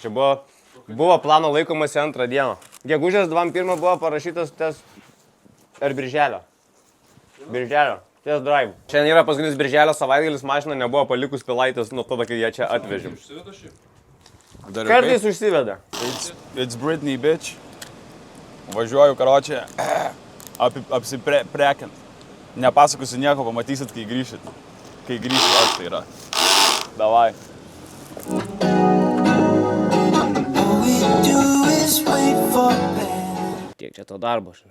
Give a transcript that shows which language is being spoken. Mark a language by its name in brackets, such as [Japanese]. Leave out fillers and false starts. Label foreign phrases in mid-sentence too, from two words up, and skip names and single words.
[Lithuanian] Čia buvo plano laikomasi 2 dieną. Gegužės 21 buvo parašytas tes... Ar birželio? Birželio. [English] Test drive. [Lithuanian] Šiandien yra paskutinis birželio savaitgalis, mašina nebuvo palikus Pilaitės nuo tada, kai ją čia atvežėm. Kartais užsiveda. [English] It's Britney, bitch. [Lithuanian] Važiuoju, karočią, apsiprekint. Nepasakosiu nieko, pamatysit, kai grįšit. Kai grįšit, aš tai yra. Davai. Tiek čia to darbo, žinai.